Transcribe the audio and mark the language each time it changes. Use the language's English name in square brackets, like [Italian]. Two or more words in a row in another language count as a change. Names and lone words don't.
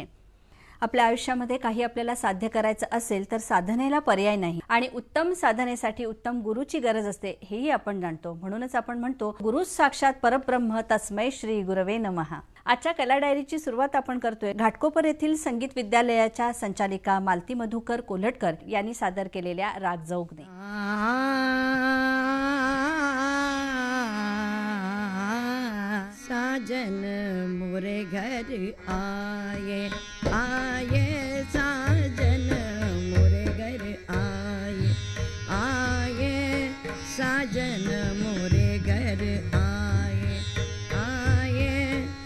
[Marathi] आपल्या आयुष्यामध्ये काही आपल्याला साध्य करायचं असेल तर साधनेला पर्याय नाही आणि उत्तम साधनेसाठी उत्तम गुरुची गरज असते हेही आपण जाणतो. म्हणूनच आपण म्हणतो [Sanskrit] गुरु साक्षात परब्रह्म तस्मै श्री गुरवे नमः. [Marathi] आजच्या कला डायरीची सुरुवात आपण करतोय घाटकोपर येथील संगीत विद्यालयाच्या संचालिका मालती मधुकर कोल्हटकर यांनी सादर केलेल्या राग जौगने. [Hindi] साजन मोरे घर आये आये, साजन मोरे घर आये आये, साजन मोरे घर आये आये.